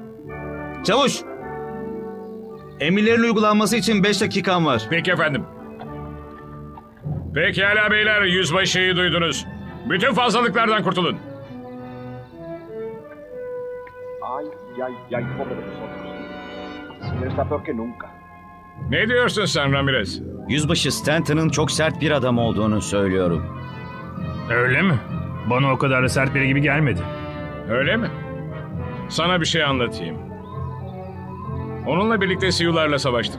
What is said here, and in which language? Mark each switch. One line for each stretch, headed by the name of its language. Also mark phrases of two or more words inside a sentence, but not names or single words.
Turkish: Çavuş! Emirlerin uygulanması için 5 dakikan var. Peki efendim. Pekala beyler, yüzbaşıyı duydunuz. Bütün fazlalıklardan kurtulun.
Spanish: Ay, ay, pobre de nosotros. El señor está peor que nunca.
Turkish: Ne diyorsun sen Ramirez? Yüzbaşı Stanton'ın çok sert bir adam olduğunu söylüyorum. Öyle mi? Bana o kadar da sert biri gibi gelmedi. Öyle mi? Sana bir şey anlatayım. Onunla birlikte Siyularla savaştık.